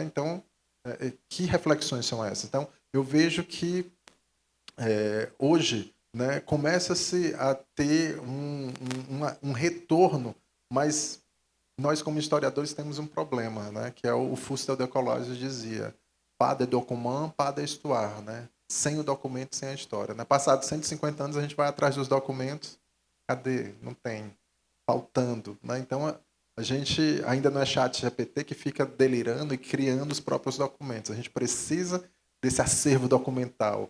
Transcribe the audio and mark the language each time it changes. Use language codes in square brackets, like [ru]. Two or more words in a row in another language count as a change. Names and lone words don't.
[pt] Então, que reflexões são essas? Então, eu vejo que hoje, né, começa-se a ter um retorno, mas nós, como historiadores, temos um problema, né, que é o Fustel de Colossus dizia, [fr] pas de document, pas de histoire, [pt] né? Sem o documento, sem a história. Né? Passados 150 anos, a gente vai atrás dos documentos, cadê? Não tem, faltando. Né? Então, a gente ainda não é chat GPT que fica delirando e criando os próprios documentos. A gente precisa desse acervo documental.